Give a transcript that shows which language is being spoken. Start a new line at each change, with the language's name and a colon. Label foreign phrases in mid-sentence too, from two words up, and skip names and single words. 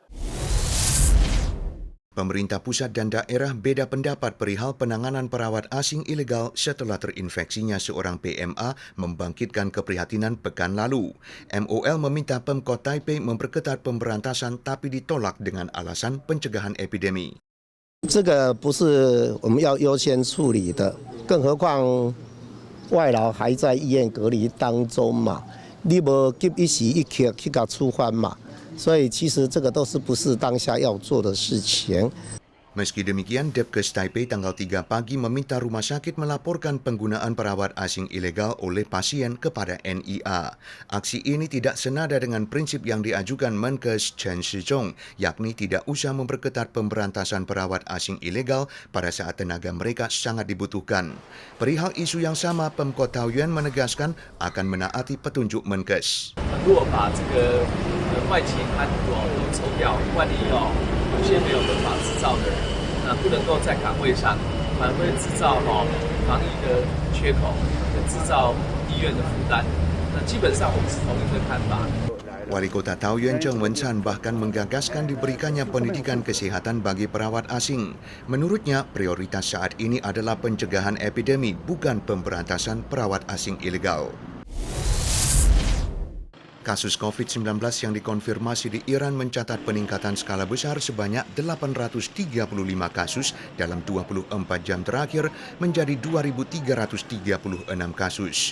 Indonesian: Pemerintah pusat dan daerah beda pendapat perihal penanganan perawat asing ilegal setelah terinfeksinya seorang PMA membangkitkan keprihatinan pekan lalu. MOL meminta Pemkot Taipei memperketat pemberantasan tapi ditolak dengan alasan pencegahan epidemi.
Chinese: 这个不是我们要优先处理的，更何况外劳还在医院隔离当中嘛，你无急一时一刻去搞处分嘛。所以其实这个都是不是当下要做的事情。
Indonesian: Meski demikian, Depkes Taipei tanggal 3 pagi meminta rumah sakit melaporkan penggunaan perawat asing ilegal oleh pasien kepada NIA. Aksi ini tidak senada dengan prinsip yang diajukan Menkes Chen Shizhong, yakni tidak usah memperketat pemberantasan perawat asing ilegal pada saat tenaga mereka sangat dibutuhkan. Perihal isu yang sama, Pemkot Taoyuan menegaskan akan menaati petunjuk Menkes.
Chinese: 如果把这个外勤安都抽掉，万一有些没有合法执照的人，那不能够在岗位上，反而会制造防疫的缺口，制造医院的负担。那基本上我们是同一个看法。
Indonesian: Wali Kota Taoyuan Cheng Wen-chan bahkan menggagaskan diberikannya pendidikan kesehatan bagi perawat asing. Menurutnya, prioritas saat ini adalah pencegahan epidemi, bukan pemberantasan perawat asing ilegal. Kasus COVID-19 yang dikonfirmasi di Iran mencatat peningkatan skala besar sebanyak 835 kasus dalam 24 jam terakhir menjadi 2.336 kasus.